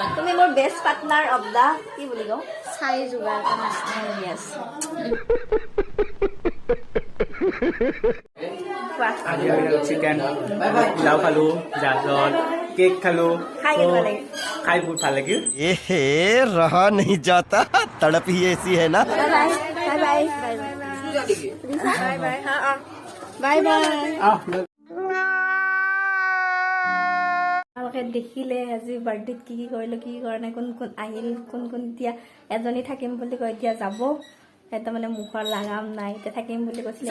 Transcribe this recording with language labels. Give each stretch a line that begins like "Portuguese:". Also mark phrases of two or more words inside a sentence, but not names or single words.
Assamese: তুমি মোৰ
English: best partner of the
Assamese: কি বুলি কওঁ চাই যোগাৰ য়েছ আজি চিকেন পোলাও খালো গাজৰ কেক খালো খাই কেনেকুৱা লাগিল? খাই বহুত ভাল লাগিল
Hindi: ए रहा नहीं जाता तड़प ही ऐसी है ना
English: bye bye bye bye bye bye
Assamese: আপোনালোকে দেখিলে আজি বাৰ্থডেত কি কৰিলো কি কৰা নাই কোন কোন আহিল কোন কোন এতিয়া এজনী থাকিম বুলি কয় এতিয়া যাব এটা মানে মুখৰ লাগাম নাই এতিয়া থাকিম বুলি কৈছিলে